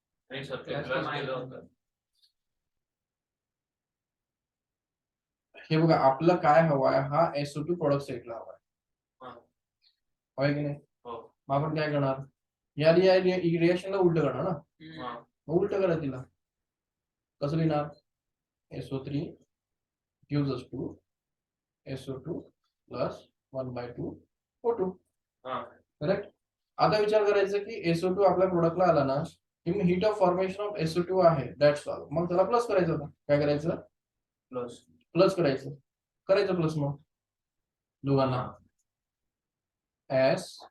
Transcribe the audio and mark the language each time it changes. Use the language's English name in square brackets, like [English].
[Marathi] नाही सर, ते प्लस केलं होतं. हे बघा, आपलं काय हवाय, हा SO2 प्रोडक्ट साइडला हवाय, होय की नाही. मग आपण काय करणार, या रिएक्शनला उलट करणार ना. उलट करा तिला. कसं लिहिणार, [English] SO3 gives us 2 SO2 plus 1/2 O2. [Marathi] Correct. आता विचार करायचा की SO2 आपल्या प्रोडक्टला आला ना, की heat of formation of SO2 आहे, [English] That's all. [Marathi] मग त्याला प्लस करायचं होतं. काय करायचं, प्लस करायचं. करायचं प्लस मग दोघांना एस.